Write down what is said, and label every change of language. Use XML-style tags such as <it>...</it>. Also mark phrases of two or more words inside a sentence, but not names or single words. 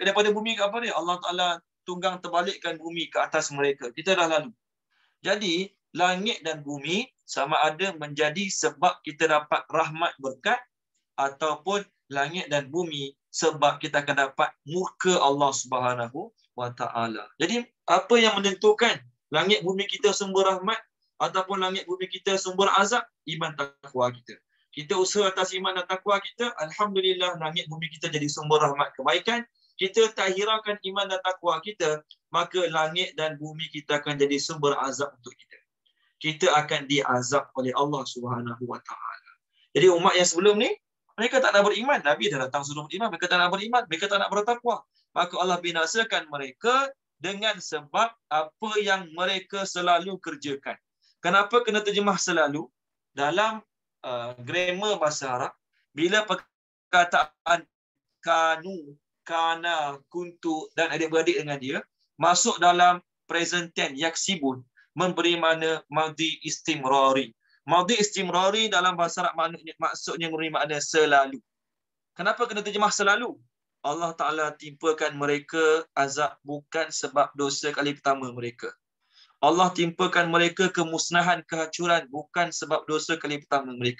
<ms>Daripada bumi ke apa dia? Allah Ta'ala tunggang terbalikkan bumi ke atas mereka. Kita dah lalu. Jadi, langit dan bumi sama ada menjadi sebab kita dapat rahmat berkat, ataupun langit dan bumi sebab kita akan dapat murka Allah</ms> <ar>سبحانه وتعالى.</ar> <ms>Jadi, apa yang menentukan langit bumi kita sumber rahmat ataupun langit bumi kita sumber azab? Iman takwa kita. Kita usaha atas iman dan takwa kita, alhamdulillah langit bumi kita jadi sumber rahmat kebaikan. Kita tak hiraukan iman dan takwa kita, maka langit dan bumi kita akan jadi sumber azab untuk kita. Kita akan diazab oleh Allah</ms> <ar>سبحانه وتعالى.</ar> <ms>Jadi umat yang sebelum ni, mereka tak nak beriman. Nabi dah datang suruh beriman, mereka tak nak beriman, mereka tak nak bertakwa. Maka Allah binasakan mereka dengan sebab apa yang mereka selalu kerjakan. Kenapa kena terjemah selalu? Dalam grammar bahasa Arab, bila perkataan kanu, kana, kuntu dan adik-beradik dengan dia masuk dalam</ms> <en>present tense</en> <ms>yaksibun, memberi makna</ms> <ar>ماضي استمراري, ماضي استمراري</ar> <ms>dalam bahasa Arab maksudnya memberi makna selalu. Kenapa kena terjemah selalu? Allah Ta'ala timpakan mereka azab bukan sebab dosa kali pertama mereka. Allah timpakan mereka kemusnahan, kehancuran bukan sebab dosa kali pertama mereka.</ms>